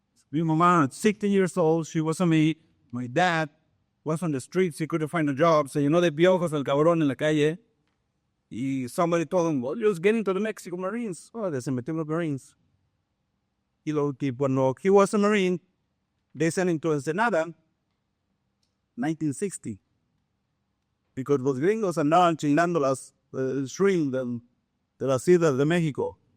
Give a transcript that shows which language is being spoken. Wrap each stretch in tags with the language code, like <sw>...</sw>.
<es>Mi mamá,</es> <en>16 years old, she was a maid. My dad was on the streets, he couldn't find a job.</en> <es>Se llenó de piojos el cabrón en la calle.</es> <en>Y somebody told him, well, just get into the Mexican Marines. Oh, they</en> <es>se metió en los Marines. Y cuando</es> <en>he was a Marine, they sent him to Ensenada, 1960. Because</en> <es>los gringos andaban chingando el shrimp de las Islas de México.</es>